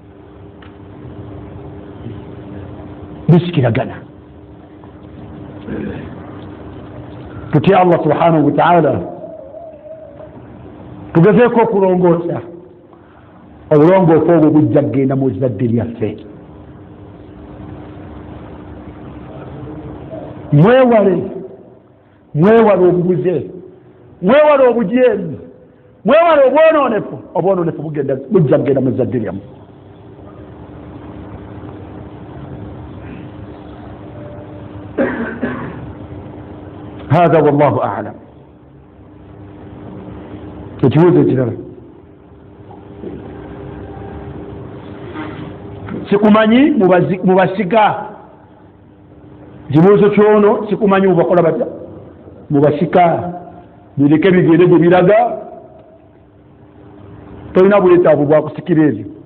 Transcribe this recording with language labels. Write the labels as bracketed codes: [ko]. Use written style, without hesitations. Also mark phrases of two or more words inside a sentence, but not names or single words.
[lg] bisikiragana tutya [ar] الله سبحانه وتعالى [lg] tugezeeko okulongoosa obulongoofu obwo bujja kgenda mu zadde lyaffe mwewale obubuze mwewale obujeemu mwewale obwonoonefu bujja kgenda mu zadde lyamu [ar] هذا والله أعلم [lg] ekibuuzo ekirala sikumanyi mubasiga ekibuuzo kyono sikumanyi mubakola batya mubasika bireke bigende gye biraga tolina bwetaavu bwakusikira ebyo